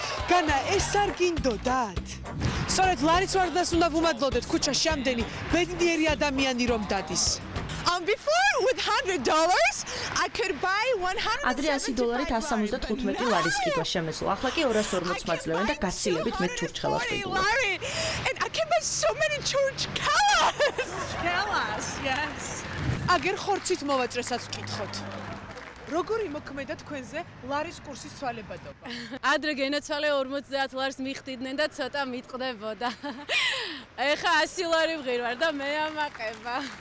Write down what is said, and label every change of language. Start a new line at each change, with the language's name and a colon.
Georgian: განა ეს არ გინდოდათ? სწორედ ლარის ვარდნას უნდა ვუმადლოდეთ ქუჩაში ამდენი ბედნიერი ადამიანი რომ დადის.
English: Before with $100 I could buy 100
Georgian: ადრე $100-ით 175 ლარის ყიდვა შემეძლო. ახლა კი 240 მაძლევენ და გაცილებით მეტ ჩურჩხელას ყიდულობ.
English: And I can buy so many churchkelas. Yes.
Georgian: აგერ ხორცით მოვაჭრესაც ვკითხოთ. როგორი მოქმედა თქვენზე ლარის კურსის ცვალებადობა? ადრე გენაცვალე 50 ლარს მიხდიდნენ და ცოტა მიტყდებოდა. ეხა 100 ლარი ვღირვარ და მე ამაყება.